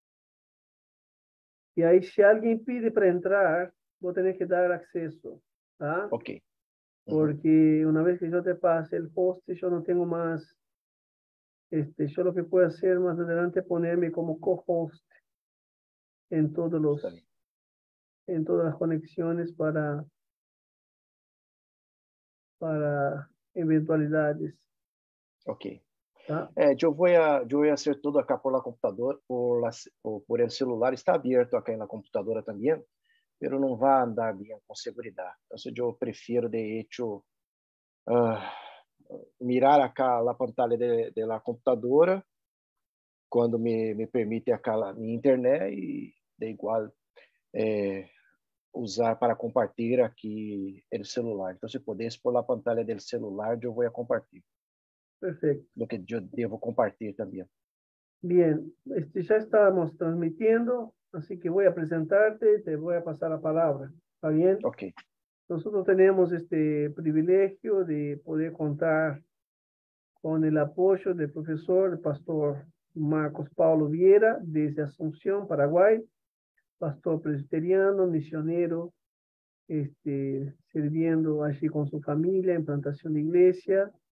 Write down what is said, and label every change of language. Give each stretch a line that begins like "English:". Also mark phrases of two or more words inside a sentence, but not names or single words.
Spanish: Y ahí si alguien pide para entrar, vos tenés que dar acceso. Ok. Porque una vez que yo te pase el host, yo no tengo más, yo lo que puedo hacer más adelante es ponerme como co-host en en todas las conexiones para eventualidades. Ok. ¿Tá?
Portuguese: Eu vou
Spanish: hacer todo acá por la computadora, por el celular. Está abierto acá en la computadora también, pero
Portuguese: não vai andar
Spanish: bien com seguridad.
Portuguese: Entonces eu prefiro,
Spanish: de hecho, mirar acá la pantalla de la computadora quando me permite acá mi internet e de igual usar
Portuguese: para compartilhar aqui o celular. Então, se pudesse
Spanish: por la pantalla del celular,
Portuguese: eu vou compartilhar.
Spanish: Perfecto. Lo que yo devo compartir también. Bien, ya estábamos transmitiendo, así que voy a presentarte y te voy a pasar la palabra. ¿Está bien? Ok. Nosotros tenemos este privilegio de poder contar con el apoyo del profesor, el pastor Marcos Paulo Vieira, desde Asunción, Paraguay, pastor presbiteriano, misionero, sirviendo allí con su familia en plantación de iglesia.